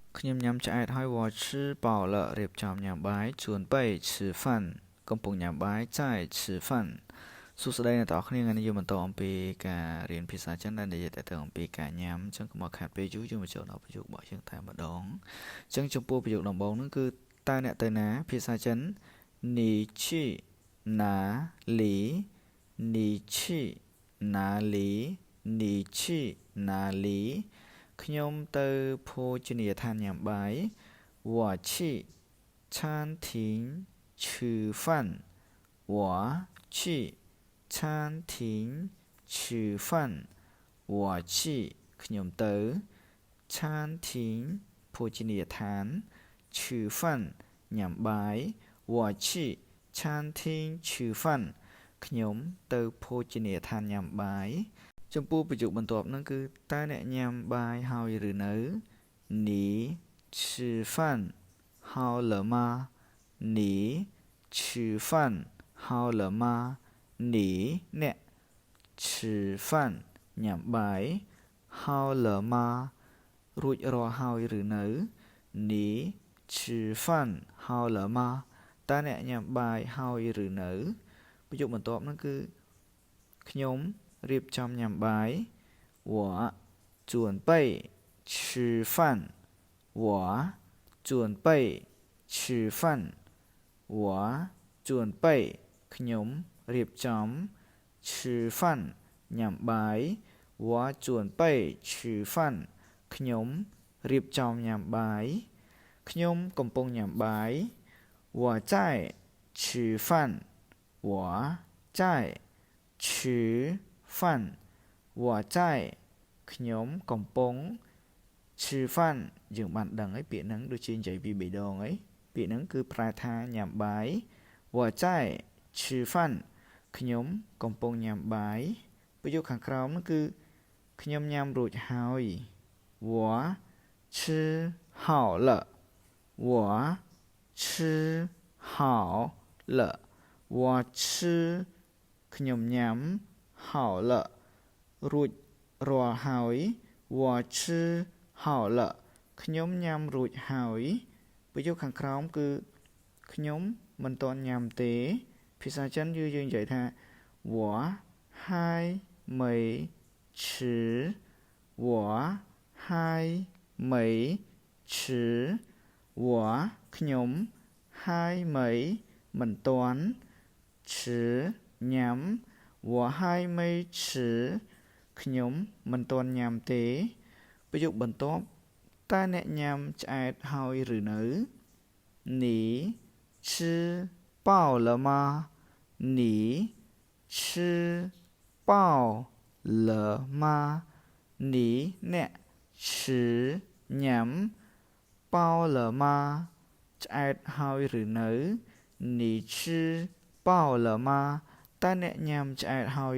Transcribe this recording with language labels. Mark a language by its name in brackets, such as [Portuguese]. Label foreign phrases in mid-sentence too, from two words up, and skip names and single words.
[Khmer] ខ្ញុំញ៉ាំឆ្អែតហើយវ៉ាឈឺ [Chinese] 饱了 [Khmer] រៀបចំញ៉ាំបាយជួនបី [Chinese] 吃饭 [Khmer] កំពុងញ៉ាំបាយ [Chinese] 在吃饭 [Khmer] សួស្តីអ្នកទាំងអស់គ្នាថ្ងៃនេះយើងបន្តអំពីការរៀនភាសាចិន ដែលនិយាយទៅអំពីការញ៉ាំអញ្ចឹងកុំឲ្យខាតពេលយូរយើងមកចូលដល់ប្រយោគរបស់យើងតែម្ដងអញ្ចឹងចំពោះប្រយោគដំបូងហ្នឹងគឺ តើអ្នកទៅណាភាសាចិន [Chinese] 你去哪里你去哪里你去哪里ខ្ញុំ [Khmer] ទៅភោជនីយដ្ឋានញ៉ាំបាយ [Chinese] 我去餐厅吃饭我去餐厅吃饭我去 [Khmer] ខ្ញុំទៅ餐厅ភោជនីយដ្ឋាន [Chinese] 吃饭 [Khmer] ញ៉ាំបាយ [Chinese] 我去餐厅吃饭 [Khmer] ខ្ញុំទៅភោជនីយដ្ឋានញ៉ាំបាយចំពោះប្រយោគបន្ទាប់ហ្នឹងគឺតើអ្នកញ៉ាំបាយហើយឬនៅ [Chinese] 你吃饭好了吗你吃饭好了吗你អ្នក吃饭 [Khmer] ញ៉ាំបាយ [Chinese] 好了吗 [Khmer] រួចរាល់ហើយឬនៅ [Chinese] 你吃饭好了吗 [Khmer] តើអ្នកញ៉ាំបាយហើយឬនៅប្រយោគបន្ទាប់ហ្នឹងគឺខ្ញុំរៀបចំញ៉ាំបាយ [Chinese] 我准备吃饭我准备吃饭我准备 [Khmer] ខ្ញុំរៀប ចំ [Chinese] 吃饭 [Khmer] ញ៉ាំបាយ [Chinese] 我准备吃饭 [Khmer] ខ្ញុំរៀបចំញ៉ាំបាយខ្ញុំកំពុងញ៉ាំបាយ [Chinese] 我在吃饭我在吃饭我在 [Khmer] ខ្ញុំកំពុង [Chinese] 吃饭 [Khmer] យើងបានដឹងហើយពាក្យហ្នឹងដូចជានិយាយពី 3ដងហើយពាក្យហ្នឹងគឺប្រែថាញ៉ាំបាយ [Chinese] 我在吃饭 [Khmer] ខ្ញុំកំពុងញ៉ាំបាយប្រ យោគខាងក្រោមហ្នឹងគឺខ្ញុំញ៉ាំរួចហើយ [Chinese] 我吃好了我吃好了我吃 [Khmer] ខ្ញុំញ៉ាំ [Chinese] 好了 [Khmer] រួចរាល់ហើយ [Chinese] 我吃好了 [Khmer] ខ្ញុំញ៉ាំរួចហើយប្រយោគខាងក្រោមគឺខ្ញុំមិនទាន់ញ៉ាំទេភាសាចិនយើងនិយាយថា [Chinese] 我还没吃我还没吃我ខ្ញុំ还没មិនទាន់吃ញ៉ាំ我还没吃 [Khmer] ខ្ញុំមិន ទាន់ញ៉ាំទេប្រយោគបន្ទាប់តើអ្នកញ៉ាំឆ្អែតហើយឬនៅ [Chinese] 你吃饱了吗你吃饱了吗你 [Khmer] អ្នក吃ញ៉ាំ [Chinese] 饱了吗 [Khmer] ឆ្អែតហើយឬនៅ [Chinese] 你吃饱了吗 [Khmer] តើអ្នកញ៉ាំឆ្អែតហើយ